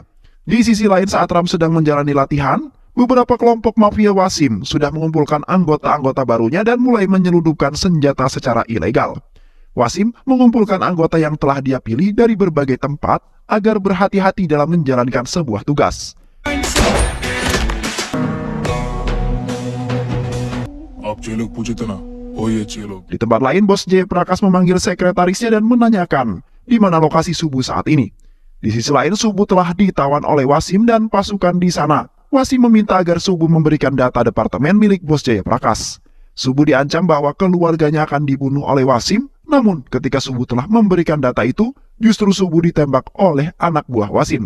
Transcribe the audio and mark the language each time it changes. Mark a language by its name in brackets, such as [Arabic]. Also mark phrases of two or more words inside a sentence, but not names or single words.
[Indonesian] Di sisi lain saat Ram sedang menjalani latihan, beberapa kelompok mafia Wasim sudah mengumpulkan anggota-anggota barunya dan mulai menyelundupkan senjata secara ilegal. Wasim mengumpulkan anggota yang telah dia pilih dari berbagai tempat agar berhati-hati dalam menjalankan sebuah tugas. [Bhojpuri] आप जे लोग पूछे थे ना वो ये जे लोग [Indonesian] Di tempat lain, Bos Jayaprakash memanggil sekretarisnya dan menanyakan di mana lokasi Subu saat ini. Di sisi lain, Subu telah ditawan oleh Wasim dan pasukan di sana. Wasim meminta agar Subu memberikan data departemen milik Bos Jayaprakash. Subu diancam bahwa keluarganya akan dibunuh oleh Wasim, namun ketika Subu telah memberikan data itu, justru Subu ditembak oleh anak buah Wasim.